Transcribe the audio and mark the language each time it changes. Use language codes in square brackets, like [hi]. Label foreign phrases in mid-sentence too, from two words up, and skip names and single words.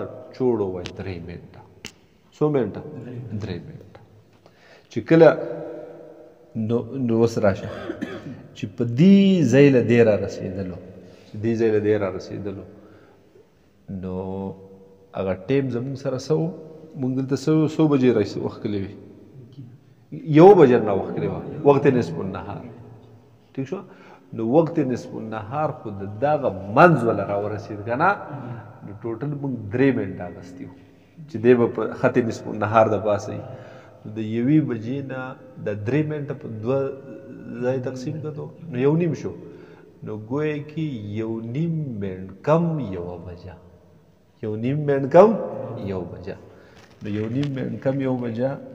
[ps] چوړو وایي 3 منټه څو منټه 3 منټه چې کله نو اوس راشه چې په دې ځای له دی را رسېدلو چې دې ځای له دی را رسېدلو نو هغه ټیم زموږ سره څه و مونږ دلته څو بجې وښکلې وي 1 بجې نه وښکلې وه وقت نصف النهار ټیک شو نو وقت نصف النهار خو د دغه منځ وله راورسېد که نه نو ټوټل مونږ 3 منټه اخیستي وو چې دی به په خط نصف النهار د پاسه وي نو د 1 بجې نه د 3 منټه په 2 ځای تقسیم کړو نو 1.5 شو نو ګویا کې 1.5 منټ کم 1 بجه 1.5 منټ کم 1 بجه نو 1.5 منټ کم 1 بجه